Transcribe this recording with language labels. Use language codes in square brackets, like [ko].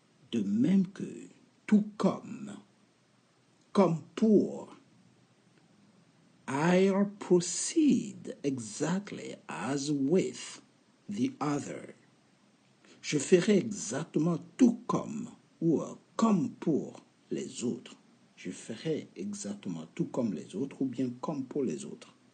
[fr] De même que, tout comme pour. [en] I'll proceed exactly as with the other. [fr] Je ferai exactement tout comme ou comme pour les autres. Je ferai exactement tout comme les autres ou bien comme pour les autres.